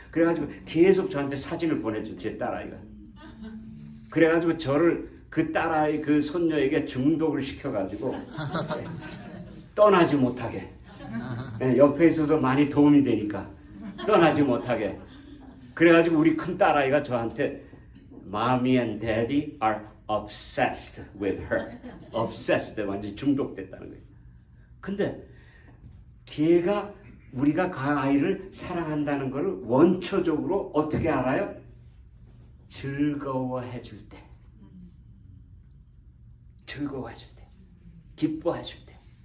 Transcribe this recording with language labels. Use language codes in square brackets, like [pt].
[ko] 그래가지고 계속 저한테 사진을 보내줘. 제 딸아이가. 그래가지고 저를 그 딸아이 그 손녀에게 중독을 시켜가지고 떠나지 못하게, 옆에 있어서 많이 도움이 되니까 떠나지 못하게. 그래가지고 우리 큰 딸아이가 저한테 [en] Mommy and Daddy are obsessed with her. [ko] obsessed, 완전 중독됐다는 거예요. 근데 걔가, 우리가 그 아이를 사랑한다는 것을 원초적으로 어떻게 알아요? 즐거워해 줄 때, 즐거워해 줄 때, 기뻐해 줄 때.